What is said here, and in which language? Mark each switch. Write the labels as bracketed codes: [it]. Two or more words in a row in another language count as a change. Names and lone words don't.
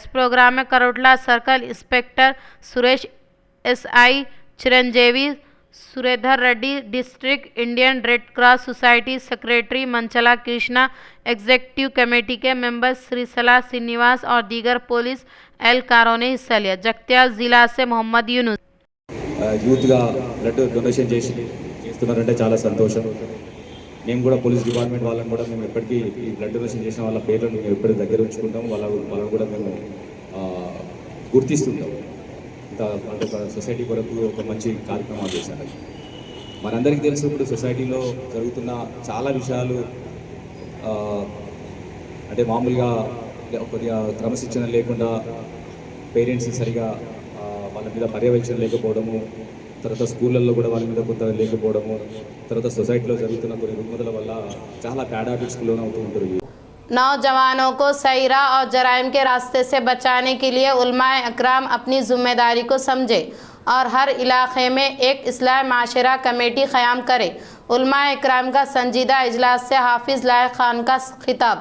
[ur] اس پروگرام میں کروٹلا سرکل انسپکٹر سریش، ایس آئی چرنجیوی سریدھر ریڈی، ڈسٹرکٹ انڈین ریڈ کراس سوسائٹی سیکریٹری منچلا کرشنا، ایگزیکٹو کمیٹی کے ممبر سریسلا سرینیواس اور دیگر پولیس اہلکاروں نے حصہ لیا۔ جگتیال ضلع سے محمد یونس۔ [te] యూత్గా [en] blood donation [te] చేస్తున్నారంటే చాలా సంతోషం. మేము కూడా [en] police department [te] వాళ్ళని కూడా మేము ఎప్పటికీ ఈ [en] blood donation [te] చేసిన వాళ్ళ పేర్లను మేము ఎప్పటికీ దగ్గర ఉంచుకుంటాము. వాళ్ళని కూడా మేము గుర్తిస్తుంటాం. అంటే ఒక సొసైటీ కొరకు ఒక మంచి కార్యక్రమాలు చేశారు. మనందరికీ తెలుసు ఇప్పుడు సొసైటీలో జరుగుతున్న చాలా విషయాలు అంటే మామూలుగా కొద్దిగా క్రమశిక్షణ లేకుండా పేరెంట్స్ సరిగా వాళ్ళ మీద పర్యవేక్షణ లేకపోవడము, తర్వాత స్కూళ్ళల్లో కూడా వాళ్ళ మీద కొంత లేకపోవడము, తర్వాత సొసైటీలో జరుగుతున్న కొన్ని రుగ్మతల వల్ల చాలా [en] bad habitsకి [te] లోనవుతూ ఉంటారు। [ur] نوجوانوں کو صحیح راہ اور جرائم کے راستے سے بچانے کے لیے علمائے اکرام اپنی ذمہ داری کو سمجھے اور ہر علاقے میں ایک اصلاح معاشرہ کمیٹی قیام کرے. علمائے اکرام کا سنجیدہ اجلاس سے حافظ لائق خان کا خطاب.